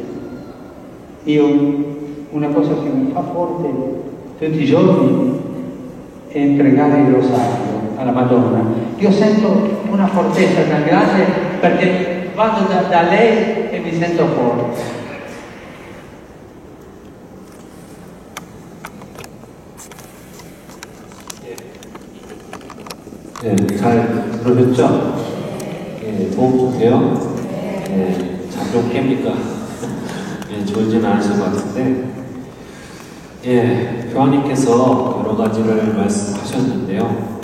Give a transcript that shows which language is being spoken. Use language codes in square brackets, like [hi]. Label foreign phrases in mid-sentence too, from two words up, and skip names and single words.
[it] Io, una cosa che mi fa forte tutti i giorni è pregare il rosario alla Madonna. Io sento una fortezza tan grande perché vado da lei e mi sento forte. [ko] 네, 잘 들으셨죠? 예, 도움 주세요? 예, 잠좀 깹니까? 예, 졸지는 않으실 것 같은데, 예, 교황님께서 여러 가지를 말씀하셨는데요.